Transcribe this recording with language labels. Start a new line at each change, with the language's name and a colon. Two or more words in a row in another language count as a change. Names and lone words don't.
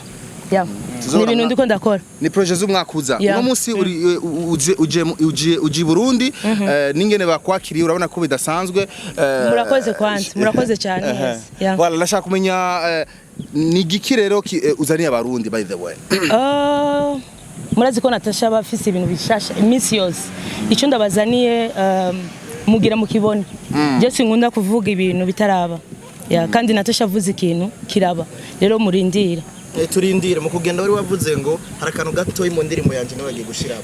Rundi: Ni ibintu ndiko ndakora. Ni projet z'umwakuza. Uno munsi uje Burundi ningene bakwakiriye urabona ko bidasanzwe. Murakoze kwanza. Murakoze cyane. Voilà, ndashaka kumenya ni giki rero uzaniye abarundi
English: by the way.
Rundi: Murazi ko Natasha bafise ibintu bishasha iminsi yose. Icyo ndabazaniye mugira mukibone. Je sinkunda kuvuga ibintu bitaraba. Kandi Natasha avuze ikintu kiraba. Rero murindira. Turindire mu kugenda wari wavuze ngo harakano gato mu ndirimbo yanje nabagiye gushiramo.